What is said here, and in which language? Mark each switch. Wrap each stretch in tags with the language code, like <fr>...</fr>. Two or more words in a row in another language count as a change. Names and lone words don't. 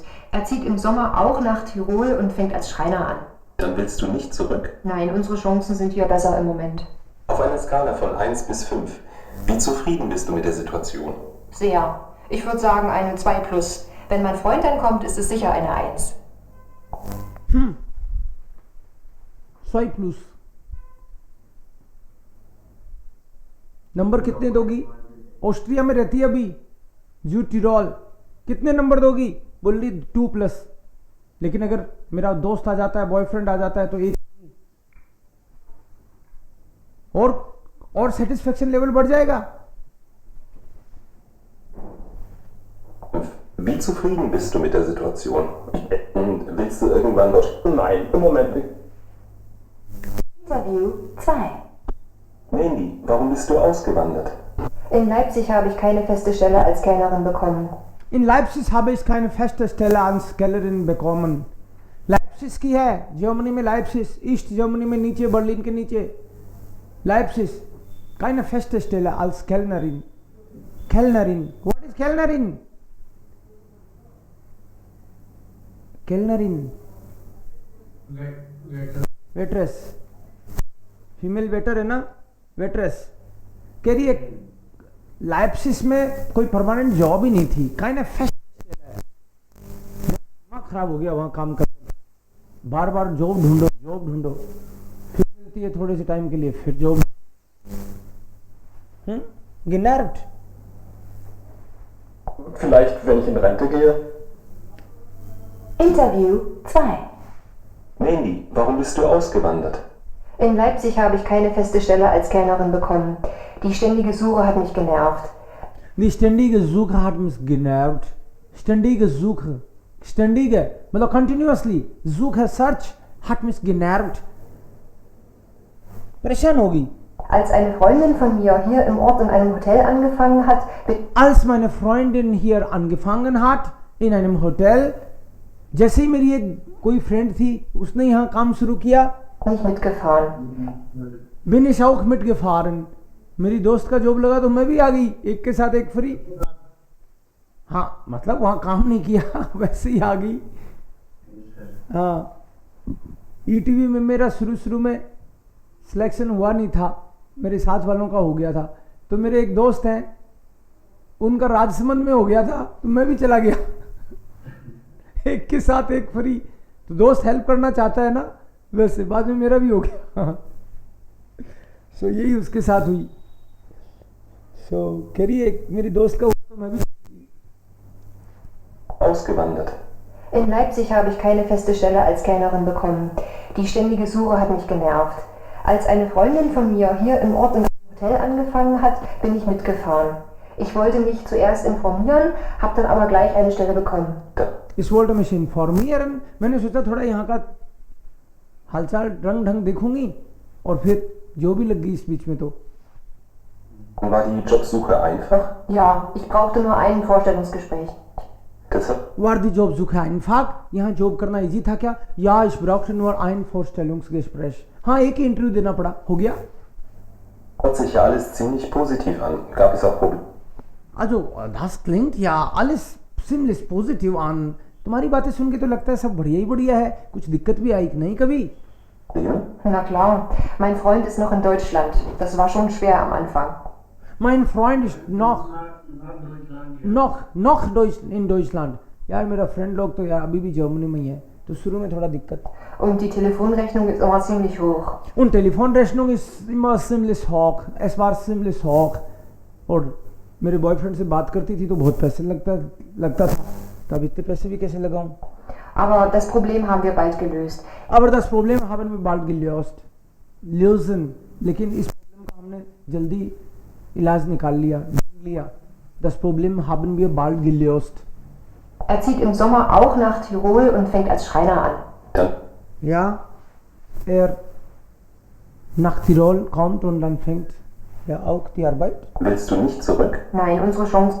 <de>Er zieht im Sommer auch nach Tirol und fängt als Schreiner an. Dann willst du nicht zurück? Nein, unsere Chancen sind hier besser im Moment. Auf einer Skala von 1 bis 5. Wie zufrieden bist du mit der Situation? Sehr. Ich würde sagen eine 2+. Wenn mein Freund dann kommt, ist es sicher eine 1. zwei plus</de> <hi>नंबर कितने दोगी? ऑस्ट्रिया में रहती है अभी, जू टिरोल, कितने नंबर दोगी? बोली 2+, लेकिन अगर मेरा दोस्त आ जाता है, बॉयफ्रेंड आ जाता है तो 1 और</hi> <en>satisfaction level</en> <hi>बढ़ जाएगा।</hi> <de>Wie zufrieden bist du mit der Situation? Und willst du irgendwann noch... Nein, im Moment nicht. Interview 2. Mandy, warum bist du ausgewandert? In Leipzig habe ich keine feste Stelle als Kellnerin bekommen. In Leipzig habe ich keine feste Stelle als Kellnerin bekommen.</de> <hi>Leipzig की है, जर्मनी में Leipzig, ईस्ट जर्मनी में नीचे, बर्लिन के नीचे Leipzig,</hi> <de>keine feste Stelle als Kellnerin. Kellnerin,</de> <en>what is Kellnerin? Kellnerin, waitress, female waiter</en> <hi>है ना,</hi> <en>waitress.</en> <hi>कह रही है लाइप्सिस में कोई</hi> <en>permanent job</en> <hi>ही नहीं थी,</hi> <en>kind of</en> <hi>दिमाग खराब हो गया वहाँ काम कर, बार बार जॉब ढूंढो, फिर मिलती है थोड़े से टाइम के लिए, फिर जॉब genervt.</hi> <de>Vielleicht, wenn ich in Rente gehe. Interview 2. Mandy, warum bist du ausgewandert? In Leipzig habe ich keine feste Stelle als Kellnerin bekommen. Die ständige Suche hat mich genervt. Die ständige Suche hat mich genervt. Ständige, मतलब continuously, Suche, Search hat mich genervt.</de> <hi>परेशान होगी। Als eine Freundin von mir hier im Ort in einem Hotel angefangen hat, Als meine Freundin hier angefangen hat in einem Hotel, जैसे ही मेरी एक कोई फ्रेंड थी, उसने यहाँ काम शुरू किया, bin ich mitgefahren. bin ich auch mitgefahren. मेरी दोस्त का जॉब लगा तो मैं भी आ गई, एक के साथ एक फ्री। हाँ, मतलब वहाँ काम नहीं किया, वैसे ही आ गई। हाँ, ईटीवी में मेरा शुरू में सिलेक्शन हुआ नहीं था, मेरे साथ वालों का हो गया था, तो मेरे एक दोस्त हैं, उनका राजसमंद में हो गया था, तो मैं भी चला गया, एक के साथ एक फ्री। तो दोस्त हेल्प करना चाहता है ना, वैसे बाद में मेरा भी हो गया। सो यही उसके साथ हुई। सो कह रही है मेरी दोस्त का हुआ तो मैं भी</hi> <de>Ausgewandert. In Leipzig habe ich keine feste Stelle als Kellnerin bekommen. Die ständige Suche hat mich genervt. Als eine Freundin von mir hier im Ort in einem Hotel angefangen hat, bin ich mitgefahren. Ich wollte mich zuerst informieren, habe dann aber gleich eine Stelle bekommen. Ich wollte mich informieren,</de> <hi>मैंने सोचा थोड़ा यहाँ का हालचाल रंग ढंग देखूंगी, और फिर जो भी लग गई इस बीच में। तो</hi> <de>War die Jobsuche einfach? Ja, ich brauchte nur ein Vorstellungsgespräch. Deshalb? war die Jobsuche einfach?</de> <hi>यहाँ जॉब करना इजी था क्या?</hi> <de>Ja, ich brauchte nur ein Vorstellungsgespräch.</de> <hi>हाँ, एक ही इंटरव्यू देना पड़ा, हो गया।</hi> <de>Hört sich ja alles ziemlich positiv an. Gab es auch Probleme? Also, das klingt ja alles ziemlich positiv an.</de> <hi>तुम्हारी बातें सुन के तो लगता है सब बढ़िया ही बढ़िया है, कुछ दिक्कत भी आई कि नहीं कभी?</hi> <de>Na klar, mein Freund ist noch in Deutschland. Das war schon schwer am Anfang. Mein Freund ist noch in Deutschland.</de> <hi>यार मेरा फ्रेंड लोग तो यार अभी भी जर्मनी में ही है, तो शुरू में थोड़ा दिक्कत।</hi> <de>Und die Telefonrechnung ist immer ziemlich hoch. Und Telefonrechnung ist immer ziemlich hoch. Es war ziemlich hoch.</de> <hi>और मेरे बॉयफ्रेंड से बात करती थी तो बहुत पैसे लगता था, तब इतने पैसे भी कैसे लगाऊं?</hi> <de>Aber das Problem haben wir bald gelöst. Aber das Problem haben wir bald lösen.</de> <hi>लेकिन इस प्रॉब्लम का हमने जल्दी इलाज निकाल लिया।</hi> <de>Das Problem haben wir bald gelöst. Er zieht im Sommer auch nach Tirol und fängt als Schreiner an. Dann? Ja, er nach Tirol kommt und dann fängt er auch die Arbeit. Willst du nicht zurück? Nein, unsere Chancen.</de>